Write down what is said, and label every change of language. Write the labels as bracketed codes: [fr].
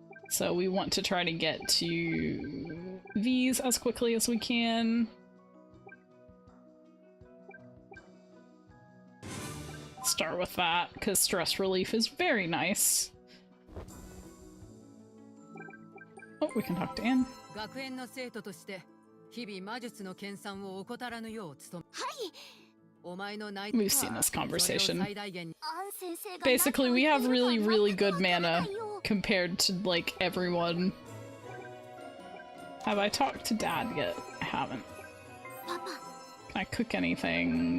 [en] So we want to try to get to these as quickly as we can. Start with that, because stress relief is very nice. Oh, we can talk to Anne. [ja] 学園の生徒として日々魔術の研鑽を怠らぬよう努め。はい。 [en] We've seen this conversation. [ja] アン先生が [en] Basically, we have really, really good mana compared to, like, everyone. Have I talked to Dad yet? I haven't. [ja] パパ。 [en] Can I cook anything?